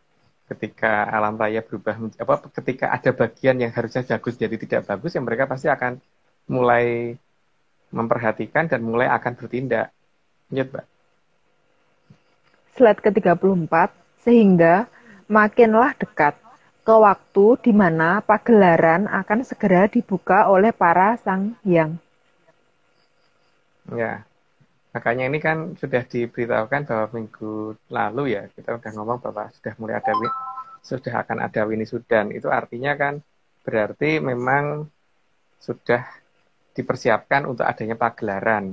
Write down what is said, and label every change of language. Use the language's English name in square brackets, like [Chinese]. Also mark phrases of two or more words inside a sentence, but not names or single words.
[Indonesian] Ketika alam raya berubah, ketika ada bagian yang harusnya bagus jadi tidak bagus, ya mereka pasti akan mulai memperhatikan dan mulai akan bertindak. Ingat, Mbak? Slide ke-34, sehingga makinlah dekat ke waktu di mana pagelaran akan segera dibuka oleh para sang hyang. Ya, makanya ini kan sudah diberitahukan bahwa minggu lalu ya, kita udah ngomong bahwa sudah akan ada winisudan. Itu artinya kan berarti memang sudah dipersiapkan untuk adanya pagelaran.